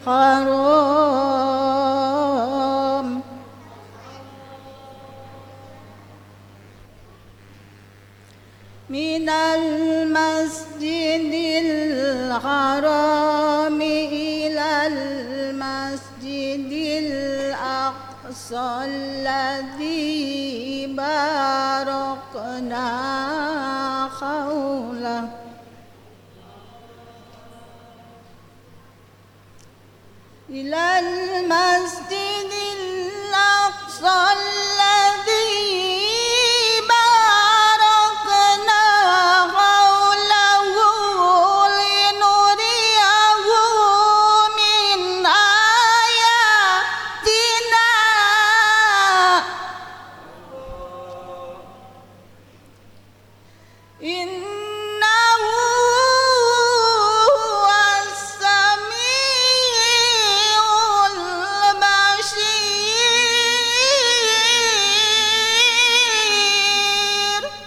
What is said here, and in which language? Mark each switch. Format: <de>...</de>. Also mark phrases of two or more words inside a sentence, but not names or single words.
<ar>حرام إلى المسجد الأقصى الذي باركنا حوله إلى المسجد الأقصى الذي باركنا حوله لنريه من آياتنا إنه هو السميع البصير.</ar>